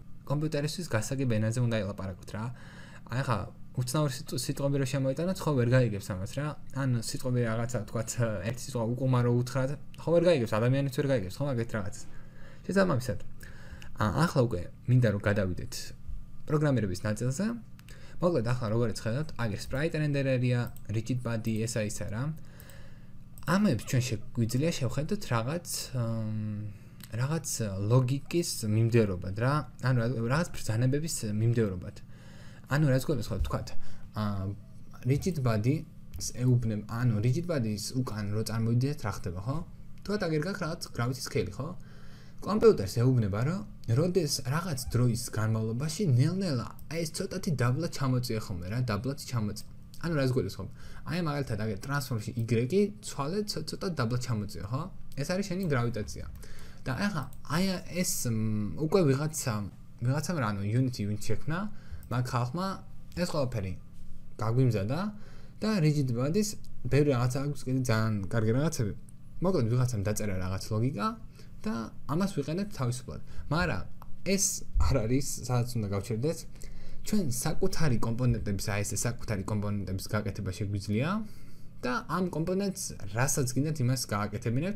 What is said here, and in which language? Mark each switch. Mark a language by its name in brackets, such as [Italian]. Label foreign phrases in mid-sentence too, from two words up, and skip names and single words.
[Georgian] კომპიუტერისთვის გასაგებ ენაზე უნდა ელაპარაკოთ რა. აი ახლა უცნაური სიტყვები რო შემოიტანოთ, ხო ვერ გაიგებს ამას რა. ან სიტყვები რაღაცა თქვათ, ერთი სიტყვა უკუმა რო უთხრათ, ხო ვერ გაიგებს, ადამიანიც ვერ გაიგებს, ხო მაგეთ რაღაცას. შესაბამისად, ახლა უკვე მინდა რომ გადავიდეთ პროგრამირების ნაწილზე. მოკლედ ახლა როგორც ხედავთ, აგერ [English] sprite renderer- [Georgian] ია, [English] rigid body, [Georgian] ესა ისა რა. ამებს ჩვენ შეგვიძლია შევხედოთ რაღაც ლოგიკის მიმდევრობად რა. ანუ რაღაც ბრძანებების მიმდევრობად. ანუ რაც გულისხმობთ, თქვათ, [English] rigid body- [Georgian] ს ეუბნებ, ანუ [English] rigid body- [Georgian] ს უკან რო წარმოვიდეთ, რა ხდება, ხო? თქვათ, აგერ გაქვს რაღაც [English] gravity scale, [Georgian] ხო? კომპიუტერს ეუბნება, რომ როდეს რაღაც დროის განმავლობაში ნელ-ნელა აი ეს ცოტათი დაბლა ჩამოწია ხოლმე რა, დაბლაც ჩამოწია. ანუ რას გულისხმობ? აი მაგალითად აგერ ტრანსფორმში Y ცვალე ცოტა დაბლა ჩამოწია, ხო? ეს არის შენი გრავიტაცია. და ახლა აი ეს უკვე ვიღაცამ რანო Unity შექმნა, მაგ ხალხმა ეს ყველაფერი გაგვიმზადა და [English] rigid body- [Georgian] ს ბევრი რაღაცა აქვს კიდე ძალიან კარგი რაღაცები. მოკლედ ვიღაცამ დაწერა რაღაც ლოგიკა და ამას ვიყენებთ თავისუფლად. მაგრამ ეს არ არის, სადაც უნდა გავჩერდეთ. ჩვენ საკუთარი კომპონენტების, აი ეს საკუთარი კომპონენტების გაკეთება შეგვიძლია და ამ კომპონენტს რასაც გინდათ იმას გააკეთებინებთ.